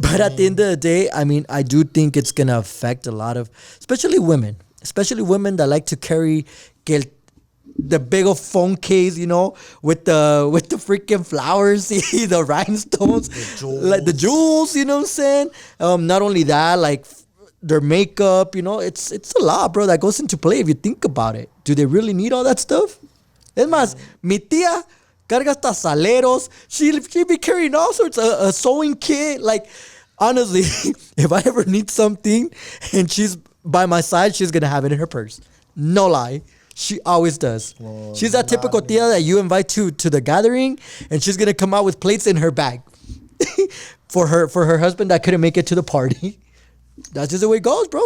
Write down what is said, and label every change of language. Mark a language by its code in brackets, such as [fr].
[en] But at the end of the day, I mean, I do think it's going to affect a lot of, especially women that like to carry the big old phone case, you know, with the freaking flowers, the rhinestones, the jewels, you know what I'm saying? Not only that, like their makeup, you know, it's a lot, bro, that goes into play if you think about it. Do they really need all that stuff? [es] Es más, mi tía carga hasta saleros. [en] She be carrying all sorts of a sewing kit. Like, honestly, if I ever need something and she's by my side, she's going to have it in her purse. No lie. She always does. Well, she's that typical tia that you invite to the gathering, and she's going to come out with plates in her bag for her husband that couldn't make it to the party. That's just the way it goes, bro.